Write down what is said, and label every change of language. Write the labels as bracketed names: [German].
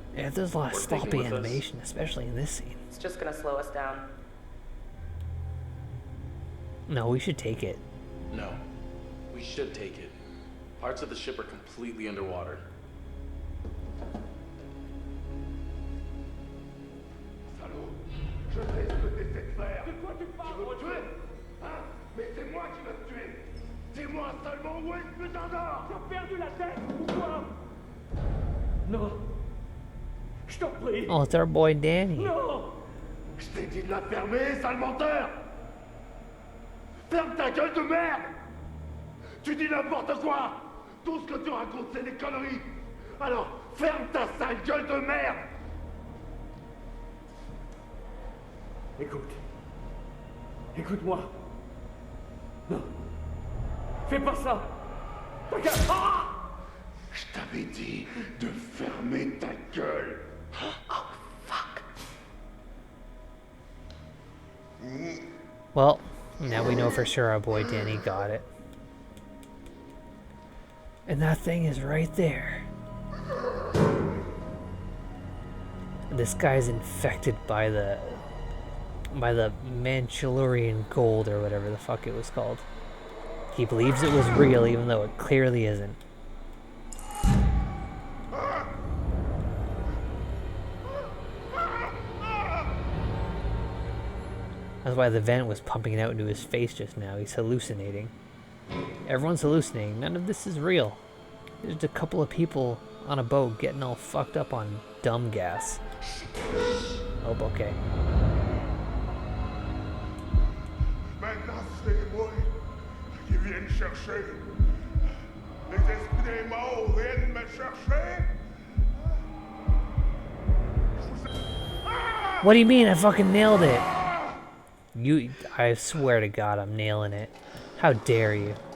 [English] Yeah, there's a lot of Worth taking sloppy with us. animation, especially in this scene. It's just gonna slow us down. No, we should take it. No, we should take it. Parts of the ship are completely underwater. [French] Salaud, je sais ce que t'essaies de faire. De quoi tu parles? Tu veux me tuer? Hein? Mais c'est moi qui veux te tuer. Dis-moi seulement où est ce putain d'or? T'as perdu la tête ou quoi? Non. Je t'en prie. [English] Oh, it's our boy Danny. [French] Non. Je t'ai dit de la fermer, sale menteur! Ferme ta gueule de merde! Tu dis n'importe quoi! Tout ce que tu racontes, c'est des conneries! Alors, ferme ta sale gueule de merde! Écoute. Écoute-moi. Non. Fais pas ça. Regarde. Ah! Je t'avais dit de fermer ta gueule! [English] Oh, fuck. Well, now we know for sure our boy Danny got it. And that thing is right there. This guy's infected by the Manchurian gold or whatever the fuck it was called. He believes it was real even though it clearly isn't. That's why the vent was pumping out into his face just now. He's hallucinating. Everyone's hallucinating. None of this is real. There's just a couple of people on a boat getting all fucked up on dumb gas. Oh, okay. [French] Maintenant, c'est moi qui viens chercher. Les esprits des morts viennent me chercher. [English] What do you mean? I fucking nailed it. I swear to God, I'm nailing it. How dare you?